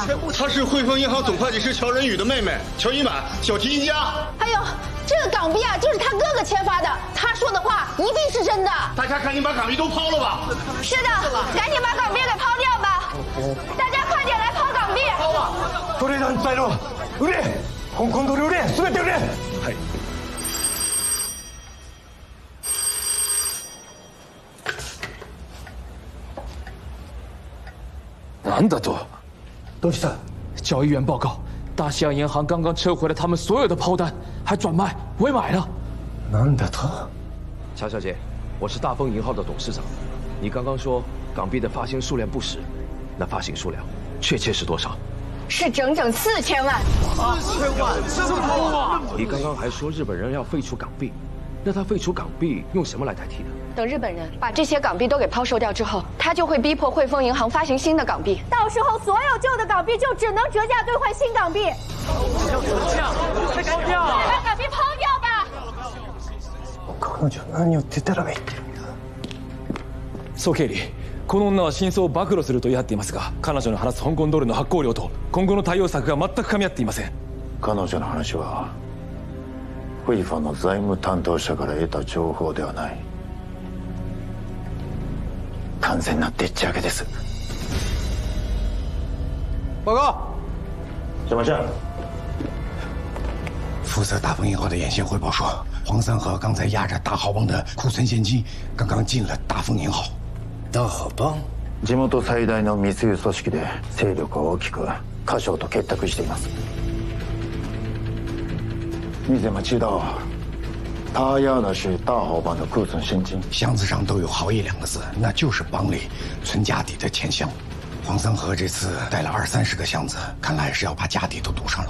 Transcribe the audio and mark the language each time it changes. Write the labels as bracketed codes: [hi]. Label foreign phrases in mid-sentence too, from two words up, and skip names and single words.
[zh] 她是汇丰银行总会计师乔仁宇的妹妹，乔一满，小提琴家。还有这个港币啊，就是他哥哥签发的，他说的话一定是真的。大家赶紧把港币都抛了吧！是的，赶紧把港币给抛掉吧！大家快点来抛港币！ [ja] トレーダーに伝えろ。売れ！香港ドル売れ！全て売れ！はい。なんだと？どうした？ [zh] 交易员报告，大西洋银行刚刚撤回了他们所有的抛单，还转卖委买了。 [ja] なんだと？ [zh] 乔小姐，我是大丰银号的董事长。你刚刚说港币的发行数量不实，那发行数量确切是多少？是整整4000万。 4000万，这么多啊！你刚刚还说日本人要废除港币，那他废除港币用什么来代替的？等日本人把这些港币都给抛售掉之后，他就会逼迫汇丰银行发行新的港币，到时候所有旧的港币就只能折价兑换新港币。要折价？快抛掉！把港币抛掉吧！ [ja] 彼女何をデタラメ言ってるんだ。総経理、この女は真相を暴露すると言い張っていますが、彼女の話す香港ドルの発行量と今後の対応策が全く噛み合っていません。彼女の話は汇丰の財務担当者から得た情報ではない。完全なでっち上げです。 [zh] 报告，怎么事？负责大丰银行的眼线汇报说，黄三河刚才押着大豪帮的库存现金，刚刚进了大丰銀行。大豪帮？ [ja] 地元最大の密輸組織で勢力を大きく華商と結託しています。 [zh] 你怎么知道他押的是大豪帮的库存现金？箱子上都有豪义2个字，那就是帮里存家底的钱箱。黄三河这次带了20-30个箱子，看来是要把家底都堵上了。